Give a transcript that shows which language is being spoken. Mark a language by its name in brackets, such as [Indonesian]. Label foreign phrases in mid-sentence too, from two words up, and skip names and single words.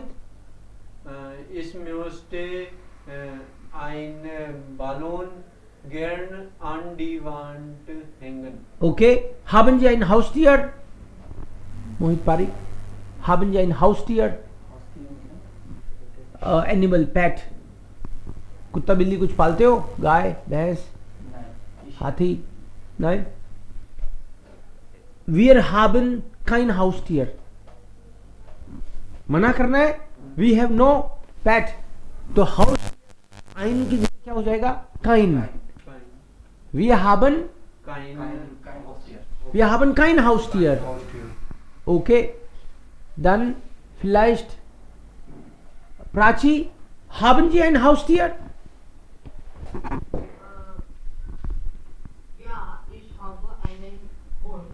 [German] Ich möchte einen Ballon gern an die Wand hängen. Okay. Haben Sie ein Haustier? Mohit Parik. Haben Sie ein Haustier? [English] Animal, pet. [Hindi] कुत्ता बिल्ली कुछ पालते हो? गाय, भैंस, हाथी? [German] Nein. Wir haben kein Haustier. [Hindi] मना करना है. [English] We have no pet. [Hindi] तो [German] Haus ein [Hindi] की जगह क्या हो जाएगा? [German] Kein. Wir haben kein Haustier. Okay. Dann vielleicht Prachi, haben Sie ein Haustier? Ja, ich habe einen Hund.